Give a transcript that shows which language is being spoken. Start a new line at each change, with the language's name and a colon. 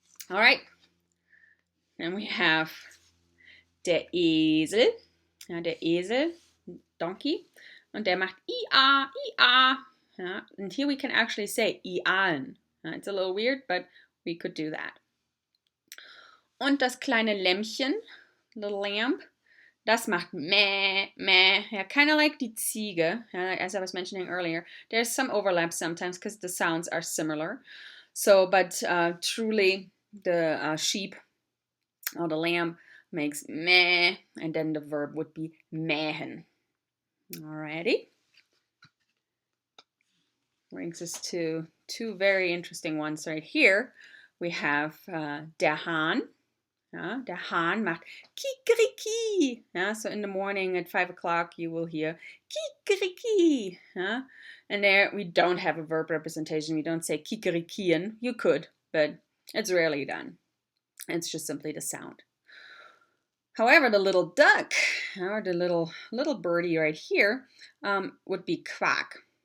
English: All right. Then we have der Esel.
German: Der Esel, donkey. Und der macht ia, ia.
English: And here we can actually say ian. It's a little weird, but we could do that.
German: Und das kleine Lämmchen,
English: little lamb,
German: das macht meh, meh.
English: Yeah, kind of like die Ziege, as I was mentioning earlier. There's some overlap sometimes because the sounds are similar. So, but truly the sheep or the lamb makes meh, and then the verb would be mähen. Alrighty. Brings us to two very interesting ones right here. We have der Hahn.
German: Der Hahn macht kikeriki.
English: So in the morning at 5 o'clock you will hear kikeriki. And there we don't have a verb representation. We don't say kikerikien. You could, but it's rarely done. It's just simply the sound. However, the little duck, or the little birdie right here, would be quack.